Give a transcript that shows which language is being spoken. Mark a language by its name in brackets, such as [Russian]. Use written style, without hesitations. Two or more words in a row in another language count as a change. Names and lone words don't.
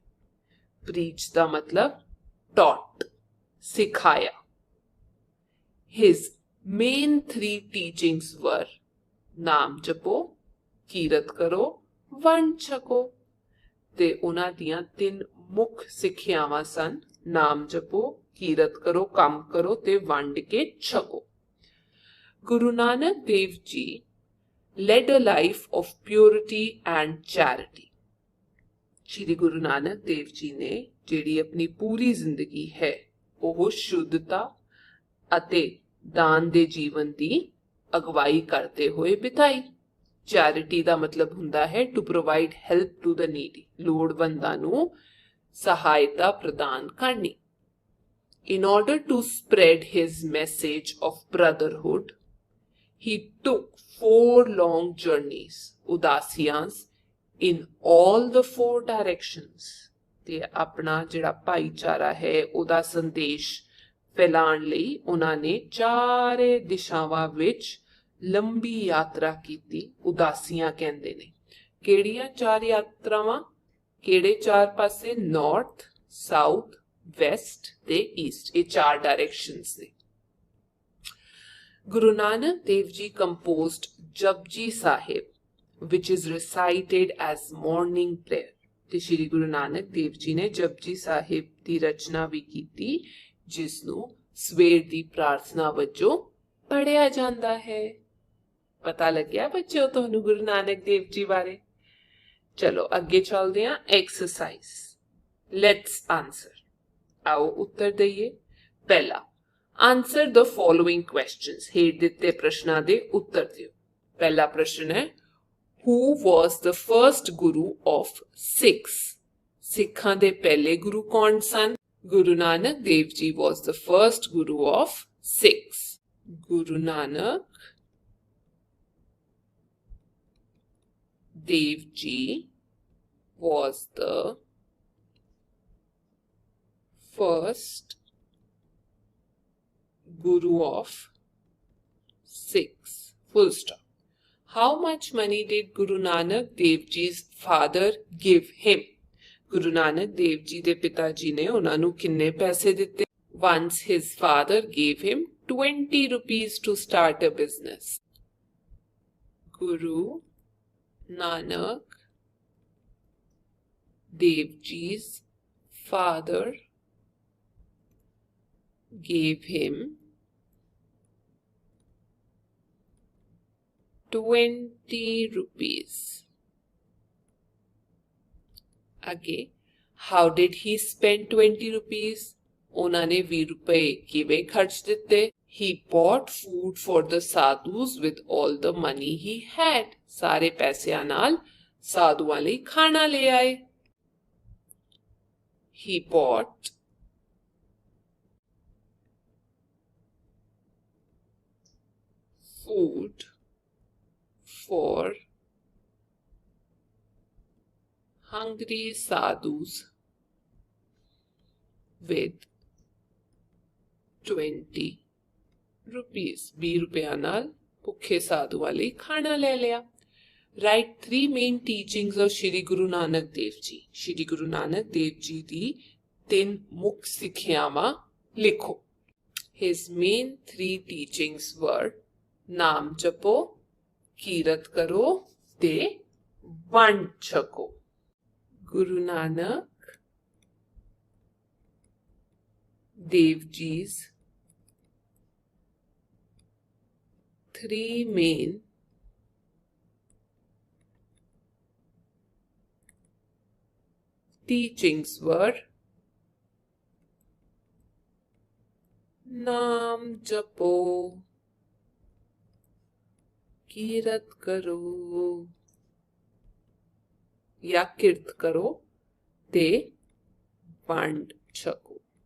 [Punjabi] Preach ਦਾ ਮਤਲਬ taught, ਸਿਖਾਇਆ। [English] His main 3 teachings were [Punjabi] ਨਾਮ ਜਪੋ, ਕੀਰਤ ਕਰੋ, ਵੰਡ ਛਕੋ। ਤੇ ਉਹਨਾਂ ਦੀਆਂ 3 ਮੁੱਖ ਸਿੱਖਿਆਵਾਂ ਸਨ, ਨਾਮ ਜਪੋ, ਕੀਰਤ ਕਰੋ, ਕੰਮ ਕਰੋ ਤੇ ਵੰਡ ਕੇ ਛਕੋ। [English] ਗੁਰੂ ਨਾਨਕ ਦੇਵ ਜੀ led a life of purity and charity। [Punjabi] ਸ਼੍ਰੀ ਗੁਰੂ ਨਾਨਕ ਦੇਵ ਜੀ ਨੇ ਜਿਹੜੀ ਆਪਣੀ ਪੂਰੀ ਜ਼ਿੰਦਗੀ ਹੈ ਉਹ ਸ਼ੁੱਧਤਾ ਅਤੇ ਦਾਨ ਦੇ ਜੀਵਨ ਦੀ ਅਗਵਾਈ ਕਰਦੇ ਹੋਏ ਬਿਤਾਈ। ਚੈਰਿਟੀ ਦਾ ਮਤਲਬ ਹੁੰਦਾ ਹੈ [English] to provide help to the needy, [Punjabi] ਲੋੜਵੰਦਾਂ ਨੂੰ ਸਹਾਇਤਾ ਪ੍ਰਦਾਨ ਕਰਨੀ। [English] In order to spread his message of brotherhood, he took 4 long journeys, ਉਦਾਸੀਆਂ, in all the 4 directions। [Punjabi] ਤੇ ਆਪਣਾ ਜਿਹੜਾ ਭਾਈਚਾਰਾ ਹੈ ਉਹਦਾ ਸੰਦੇਸ਼ ਫੈਲਾਉਣ ਲਈ ਉਹਨਾਂ ਨੇ ਚਾਰੇ ਦਿਸ਼ਾਵਾਂ ਵਿੱਚ ਲੰਬੀ ਯਾਤਰਾ ਕੀਤੀ। ਉਦਾਸੀਆਂ ਕਹਿੰਦੇ ਨੇ। ਕਿਹੜੀਆਂ 4 ਯਾਤਰਾਵਾਂ? ਕਿਹੜੇ 4 ਪਾਸੇ? [English] North, South, West [Punjabi] ਤੇ ਈਸਟ। ਇਹ 4 ਡਾਇਰੈਕਸ਼ਨਸ ਨੇ। [English] ਗੁਰੂ ਨਾਨਕ ਦੇਵ ਜੀ ਕੰਪੋਜ਼ਡ ਜਪਜੀ ਸਾਹਿਬ which is recited as morning prayer। [Punjabi] ਤੇ ਸ਼੍ਰੀ ਗੁਰੂ ਨਾਨਕ ਦੇਵ ਜੀ ਨੇ ਜਪਜੀ ਸਾਹਿਬ ਦੀ ਰਚਨਾ ਵੀ ਕੀਤੀ, ਜਿਸ ਨੂੰ ਸਵੇਰ ਦੀ ਪ੍ਰਾਰਥਨਾ ਵਜੋਂ ਪੜਿਆ ਜਾਂਦਾ ਹੈ। ਪਤਾ ਲੱਗਿਆ ਬੱਚਿਓ ਤੁਹਾਨੂੰ ਗੁਰੂ ਨਾਨਕ ਦੇਵ ਜੀ ਬਾਰੇ? ਚਲੋ ਅੱਗੇ ਚੱਲਦੇ ਹਾਂ। [English] Exercise, let's answer. [Punjabi] ਆਓ ਉੱਤਰ ਦੇਈਏ। [English] पहला, answer the following questions. [Punjabi] ਹੇਠ ਦਿੱਤੇ ਪ੍ਰਸ਼ਨਾਂ ਦੇ ਉੱਤਰ ਦਿਓ। ਪਹਿਲਾ ਪ੍ਰਸ਼ਨ ਹੈ, [English] who was the first guru of Sikhs? [Punjabi] ਸਿੱਖਾਂ ਦੇ ਪਹਿਲੇ ਗੁਰੂ ਕੌਣ ਸਨ? गुरु नानक देव जी [English] was the first guru of Sikhs. गुरु नानक देव जी was the first guru of six, full stop। How much money did Guru Nanak Dev Ji's father give him? [Punjabi] Guru Nanak Dev Ji de ਪਿਤਾ ਜੀ ਨੇ ਉਨ੍ਹਾਂ ਨੂੰ ਕਿੰਨੇ ਪੈਸੇ ਦਿੱਤੇ? [English] Once his father gave him 20 rupees to start a business। Guru Nanak Dev Ji's father gave him 20 rupees। Again, how did he spend 20 rupees? [Punjabi] ਉਹਨਾਂ ਨੇ 20 ਰੁਪਏ ਕਿਵੇਂ ਖਰਚ ਦਿੱਤੇ? [English] He bought food for the sadhus with all the money he had। [Punjabi] ਸਾਰੇ ਪੈਸਿਆਂ ਨਾਲ ਸਾਧੂਆਂ ਲਈ ਖਾਣਾ ਲੈ ਆਏ। [English] He bought food for hungry sadhus with 20 rupees। [Punjabi] 20 ਰੁਪਿਆਂ ਨਾਲ ਭੁੱਖੇ ਸਾਧੂਆਂ ਲਈ ਖਾਣਾ ਲੈ ਲਿਆ। [English] Write 3 main teachings of Shri Guru Nanak Dev Ji। [Punjabi] Shri Guru Nanak Dev Ji ਦੀ 3 ਮੁੱਖ ਸਿੱਖਿਆਵਾਂ ਲਿਖੋ। [English] His main 3 teachings were [Punjabi] ਨਾਮ ਜਪੋ, ਕੀਰਤ ਕਰੋ ਤੇ ਵੰਡ ਛਕੋ। [English] गुरु नानक देव जी's 3 main teachings were [Punjabi] ਨਾਮ ਜਪੋ, ਕੀਰਤ ਕਰੋ ਜਾਂ ਕਿਰਤ ਕਰੋ ਤੇ ਵੰਡ ਛਕੋ।